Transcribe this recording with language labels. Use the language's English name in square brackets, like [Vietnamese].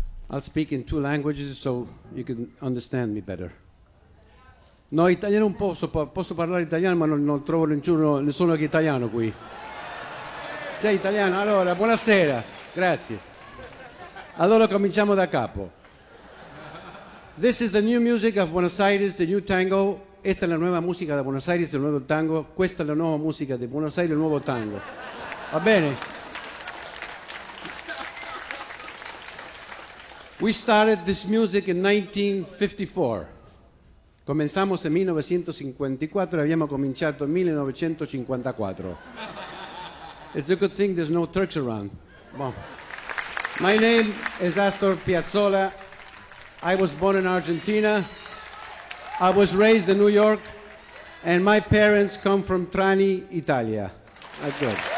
[English] I'll speak in two languages so you can understand me better. [Italian] No, italiano un po', posso parlare italiano, ma non trovo nessuno che italiano qui. Sei italiano? Allora, buonasera. Grazie. Allora cominciamo da capo. [English] This is the new music of Buenos Aires, the new tango. [Spanish] Esta es la nueva música de Buenos Aires, el nuevo tango. [Italian] Questa è la nuova musica di Buenos Aires, il nuovo tango. Va bene? [English] We started this music in 1954. [Spanish] Comenzamos en 1954 y habíamos cominciato en 1954. [English] It's a good thing there's no Turks around. Bueno. My name is Astor Piazzolla. I was born in Argentina. I was raised in New York. And my parents come from Trani, Italia. Okay.